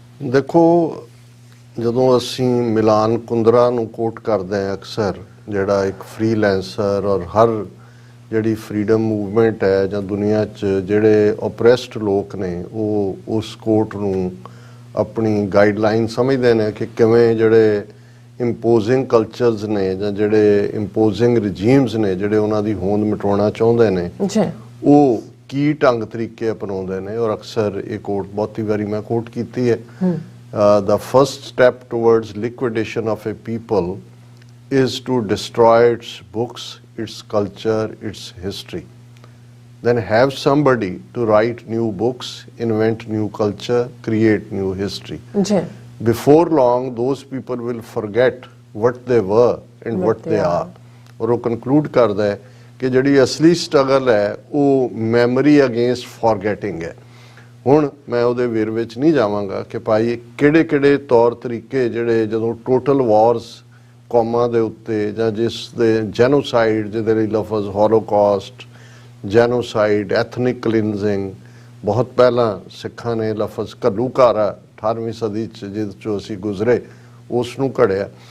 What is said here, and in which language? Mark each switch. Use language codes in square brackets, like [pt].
[pa] ਦੇਖੋ, ਜਦੋਂ ਅਸੀਂ ਮਿਲਾਨ ਕੁੰਦਰਾ ਨੂੰ ਕੋਟ ਕਰਦੇ ਹਾਂ ਅਕਸਰ, ਜਿਹੜਾ ਇੱਕ ਫ੍ਰੀਲੈਂਸਰ ਔਰ ਹਰ ਜਿਹੜੀ ਫਰੀडम ਮੂਵਮੈਂਟ ਹੈ ਜਾਂ ਦੁਨੀਆ 'ਚ ਜਿਹੜੇ ਓਪਰੈਸਡ ਲੋਕ ਨੇ ਉਹ ਉਸ ਕੋਟ ਨੂੰ ਆਪਣੀ ਗਾਈਡਲਾਈਨ ਸਮਝਦੇ ਨੇ ਕਿ ਕਿਵੇਂ ਜਿਹੜੇ ਇੰਪੋਜ਼ਿੰਗ ਕਲਚਰਸ ਨੇ ਜਾਂ ਜਿਹੜੇ ਇੰਪੋਜ਼ਿੰਗ ਰਜੀਮਸ ਨੇ ਜਿਹੜੇ ਉਹਨਾਂ ਦੀ ਹੋਂਦ ਮਿਟਾਉਣਾ ਚਾਹੁੰਦੇ ਨੇ ਉਹ ਕੀ ਢੰਗ ਤਰੀਕੇ ਅਪਣਾਉਂਦੇ ਨੇ। ਔਰ ਅਕਸਰ ਇਹ ਕੋਟ ਬਹੁਤੀ ਵਾਰੀ ਮੈਂ ਕੋਟ ਕੀਤੀ ਹੈ, [en] the first step towards liquidation of a people is to destroy its books, its culture, its history. Then have somebody to write new books, invent new culture, create new history. Before long, those people will forget what they were and what they are. [hi] और वो conclude करता है कि ਜਿਹੜੀ असली struggle है वो [en] memory against forgetting [hi] है। [pa] ਹੁਣ ਮੈਂ ਉਹਦੇ ਵੇਰਵੇ 'ਚ ਨਹੀਂ ਜਾਵਾਂਗਾ ਕਿ ਭਾਈ ਕਿਹੜੇ ਤੌਰ ਤਰੀਕੇ ਜਿਹੜੇ ਜਦੋਂ ਟੋਟਲ ਵਾਰਸ ਕੌਮਾਂ ਦੇ ਉੱਤੇ ਜਾਂ ਜਿਸ ਦੇ ਜੈਨੋਸਾਈਡ ਜਿਹਦੇ ਲਈ ਲਫ਼ਜ਼ ਹੋਲੋਕਾਸਟ, ਜੈਨੋਸਾਈਡ, ਐਥਨਿਕ ਕਲੀਨਜ਼ਿੰਗ, ਬਹੁਤ ਪਹਿਲਾਂ ਸਿੱਖਾਂ ਨੇ ਲਫ਼ਜ਼ ਘੱਲੂਘਾਰਾ 18ਵੀਂ ਸਦੀ 'ਚ ਜਿਹਦੇ 'ਚੋਂ ਅਸੀਂ ਗੁਜ਼ਰੇ ਉਸ ਨੂੰ ਘੜਿਆ।